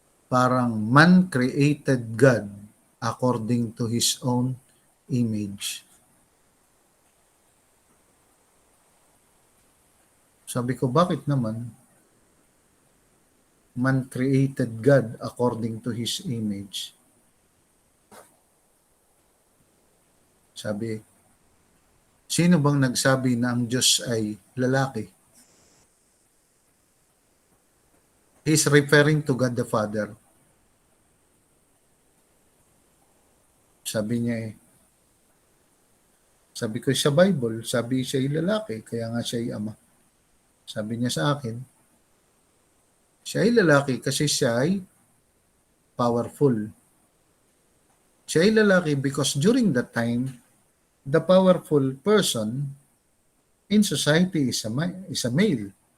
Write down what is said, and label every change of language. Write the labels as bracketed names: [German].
[Filipino] Parang [English] man created God according to His own image. [Filipino] Sabi ko, bakit naman? [English] Man created God according to His image. [Filipino] Sabi, sino bang nagsabi na ang Diyos ay lalaki? [English] He's referring to God the Father. [Filipino] Sabi niya sabi ko sa Bible, sabi siya ay lalaki, kaya nga siya ay ama. Sabi niya sa akin, siya ay lalaki kasi siya ay powerful. Siya ay lalaki [English] because during that time, the powerful person in society is a male.